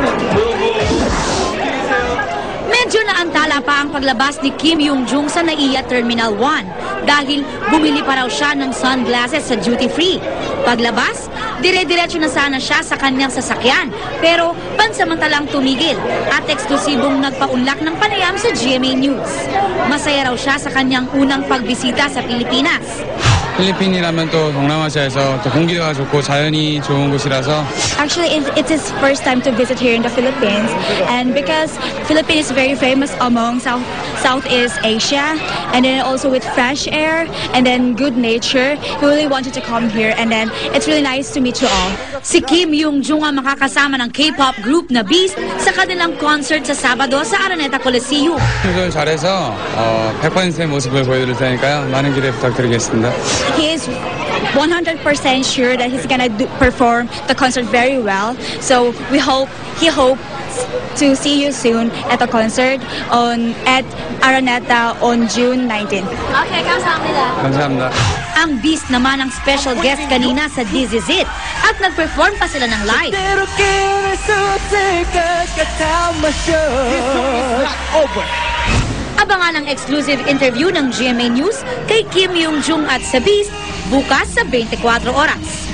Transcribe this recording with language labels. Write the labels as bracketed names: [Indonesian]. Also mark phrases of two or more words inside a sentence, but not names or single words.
[Filipino] Medyo naantala pa ang paglabas ni Kim Yung-jung sa NAIA Terminal 1 dahil bumili pa raw siya ng sunglasses sa duty-free. Paglabas, dire-diretso na sana siya sa kanyang sasakyan pero pansamantalang tumigil at eksklusibong nagpaunlak ng panayam sa GMA News. Masaya raw siya sa kanyang unang pagbisita sa Pilipinas. [Korean] 필리핀이라면 또 동남아시아에서 또 공기가 좋고 자연이 좋은 곳이라서 [English] Actually, it's his first time to visit here in the Philippines, and because Philippines is very famous among Southeast Asia, and then also with fresh air and then good nature, he really wanted to come here, and then it's really nice to meet you all. [Filipino] Si Kim Yung-jung ang makakasama ng K-pop group na Beast sa kanilang concert sa Sabado sa Araneta Coliseum. [Korean] 훈련을 잘해서 100%의 모습을 보여드릴 테니까요. 많은 기대 부탁드리겠습니다. [English] He is 100% sure that he's gonna perform the concert very well. So he hopes to see you soon at the concert at Araneta on June 19. [Korean] Okay, kamsahamnida. 감사합니다. [Filipino] Ang Beast naman ang [English] special guest [Filipino] kanina sa This Is It at nag-perform pa sila ng live. Abangan ang [English] exclusive interview [Filipino] ng GMA News kay Kim Yung-jung at sa Beast bukas sa 24 oras.